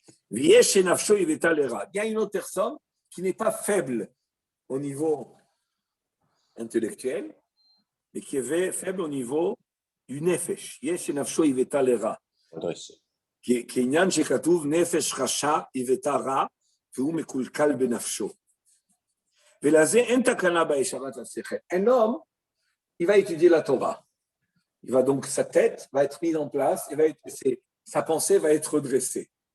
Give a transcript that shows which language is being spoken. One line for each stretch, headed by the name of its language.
Hebrew: Viesh shenafsho yiveta lera.
French: Il y a une autre personne qui n'est pas faible au niveau intellectuel, mais qui est faible au niveau du nefesh.
Hebrew: Yesh shenafsho yiveta lera. כעניין שכתוב נפש רשע יבטא רע והוא מקולקל בנפשו. ולזה אין תקנה בישרת השכל.
French: Un homme, il va étudier la Torah. Il va donc, sa tête va être mise en place, sa pensée va être redressée.